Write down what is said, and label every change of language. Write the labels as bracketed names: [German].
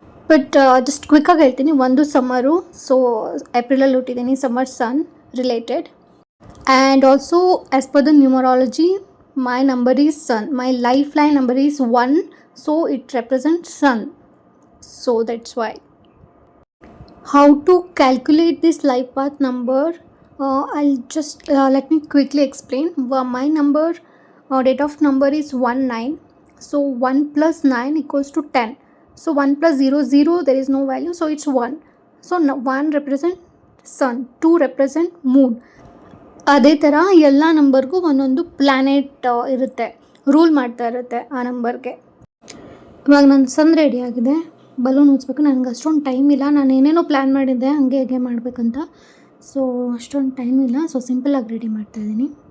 [Kannada] But just ಕ್ವಿಕ್ಕಾಗಿ ಹೇಳ್ತೀನಿ. ಒಂದು ಸಮ್ಮರು, so ಏಪ್ರಿಲಲ್ಲಿ ಹುಟ್ಟಿದ್ದೀನಿ, summer sun related. [English] And also as per the numerology my number is sun. My life line number is 1, so it represents sun. So that's why. How to calculate this life path number? I'll just let me quickly explain. My number, date of number is 19. So 1 plus 9 equals to 10. So 1 plus 0, 0, there is no value, so it's 1. So 1 represent sun, 2 represent moon. [Kannada] ಅದೇ ಥರ ಎಲ್ಲ ನಂಬರ್ಗೂ ಒಂದೊಂದು planet ಇರುತ್ತೆ, rule ಮಾಡ್ತಾ ಇರುತ್ತೆ ಆ ನಂಬರ್ಗೆ. ಇವಾಗ ನನ್ನ ಸನ್ ರೆಡಿ ಆಗಿದೆ, ಬಲೂನ್ ಉಜ್ಬೇಕು. ನನಗೆ ಅಷ್ಟೊಂದು ಟೈಮ್ ಇಲ್ಲ. ನಾನು ಏನೇನೋ ಪ್ಲ್ಯಾನ್ ಮಾಡಿದ್ದೆ ಹೇಗೆ ಮಾಡಬೇಕಂತ. ಸೊ ಅಷ್ಟೊಂದು ಟೈಮ್ ಇಲ್ಲ, ಸೊ ಸಿಂಪಲಾಗಿ ರೆಡಿ ಮಾಡ್ತಾಯಿದ್ದೀನಿ.